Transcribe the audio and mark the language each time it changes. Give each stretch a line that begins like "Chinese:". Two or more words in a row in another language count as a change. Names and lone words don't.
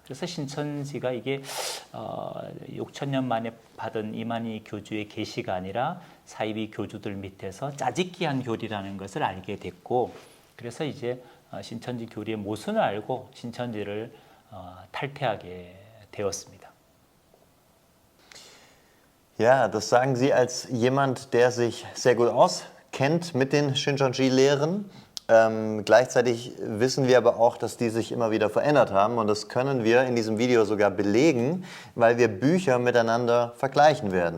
Korean: 그래서 신천지가 이게 6,000년 만에 받은 이만희 교주의 계시가 아니라 사이비 교주들 밑에서 짜집기한 교리라는 것을 알게 됐고, 그래서 이제 신천지 교리의 모순을 알고 신천지를 탈퇴하게 되었습니다.
German: Ja, das sagen Sie als jemand, der sich sehr gut auskennt mit den Shincheonji-Lehren. Gleichzeitig wissen wir aber auch, dass die sich immer wieder verändert haben, und das können wir in diesem Video sogar belegen, weil wir Bücher miteinander vergleichen werden.